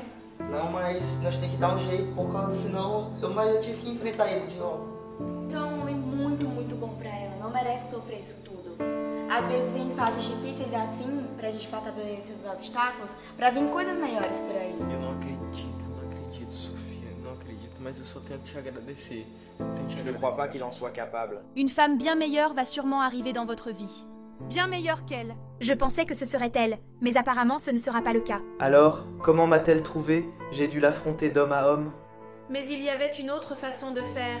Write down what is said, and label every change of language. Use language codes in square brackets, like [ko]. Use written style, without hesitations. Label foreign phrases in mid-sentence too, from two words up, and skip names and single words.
[pt] Não, mas nós temos que dar um jeito, por causa senão mas eu tive que enfrentar ele de novo. Então, é um homem muito, muito bom pra ela. Não merece sofrer isso tudo. às vezes vem fases difíceis assim, pra gente passar por esses obstáculos, pra vir coisas melhores por aí. Eu não acredito, Sofia, não acredito, mas eu só tenho a te agradecer. [fr] Je ne crois pas qu'il en soit capable. Une femme bien meilleure va sûrement arriver dans votre vie. Bien meilleure qu'elle. Je pensais que ce serait elle, mais apparemment ce ne sera pas le cas. Alors, comment m'a-t-elle trouvé? J'ai dû l'affronter d'homme à homme. Mais il y avait une autre façon de faire.